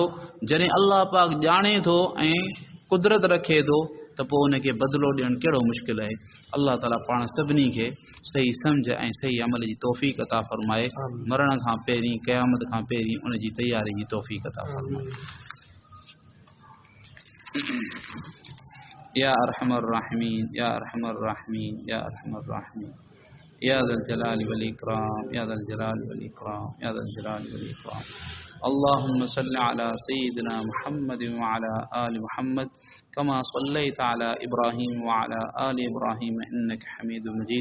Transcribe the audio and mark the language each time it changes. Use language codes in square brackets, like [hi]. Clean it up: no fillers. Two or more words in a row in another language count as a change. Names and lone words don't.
[sd] जॾहिं अल्लाह पाक ॼाणे थो ऐं कुदरत रखे थो त पोइ उनखे बदिलो ॾियणु कहिड़ो मुश्किल आहे। अल्लाह ताला पाण सभिनी खे सही सम्झ ऐं सही अमल जी तौफ़ीक़ अता फ़रमाए। मरण खां पहिरीं, क़यामत खां पहिरीं उनजी तयारी जी तौफ़ीक़ अता फ़रमाए। [ar] يا أرحم الراحمين يا أرحم الراحمين يا أرحم الراحمين يا ذا الجلال والإكرام يا ذا الجلال والإكرام يا ذا الجلال والإكرام. اللهم صل على سيدنا محمد وعلى آل محمد كما صليت على إبراهيم وعلى آل إبراهيم إنك حميد مجيد.